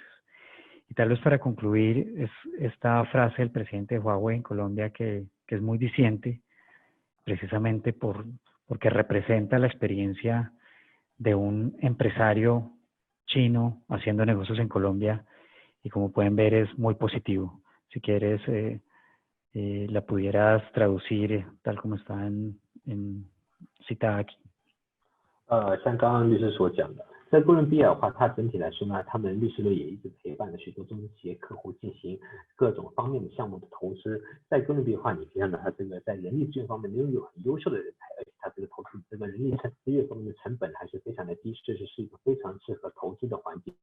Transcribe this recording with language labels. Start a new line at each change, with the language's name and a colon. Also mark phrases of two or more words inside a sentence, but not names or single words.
Spanish: Y tal vez para concluir, es esta frase del presidente de Huawei en Colombia que es muy diciente, precisamente porque representa la experiencia de un empresario chino haciendo negocios en Colombia, y como pueden ver es muy positivo. Si quieres, la pudieras traducir tal como está citada aquí.
Chinese: 像刚刚律师所讲的，在哥伦比亚的话，它整体来说呢，他们律师楼也一直陪伴了许多中资企业客户进行各种方面的项目的投资。在哥伦比亚的话，你可以看到它这个在人力资源方面拥有很优秀的人才，而且它这个投资这个人力资源方面的成本还是非常的低，确实是一个非常适合投资的环境。